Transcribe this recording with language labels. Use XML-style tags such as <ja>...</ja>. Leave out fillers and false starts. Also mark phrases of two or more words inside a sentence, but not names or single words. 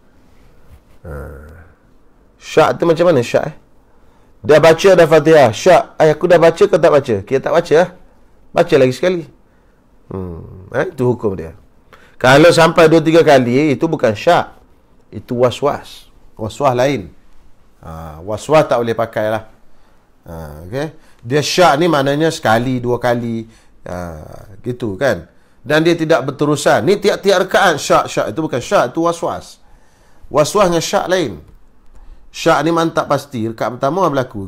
<ms>Syak tu macam mana syak? Dah baca dah Fatihah. Syak. Aku dah baca ke tak baca? Kita tak baca lah. Baca lagi sekali. Itu hukum dia. Kalau sampai 2-3 kali, itu bukan syak. Itu was-was. Was-was lain. Was-was tak boleh pakai lah. Okay? Dia syak ni maknanya sekali, 2 kali. Gitu kan. Dan dia tidak berterusan. Ni tiap-tiap rekaan syak. Itu bukan syak. Itu was-was. Was-was dengan syak lain. Syak ni mantap pasti. Rekaat pertama berlaku.</ms>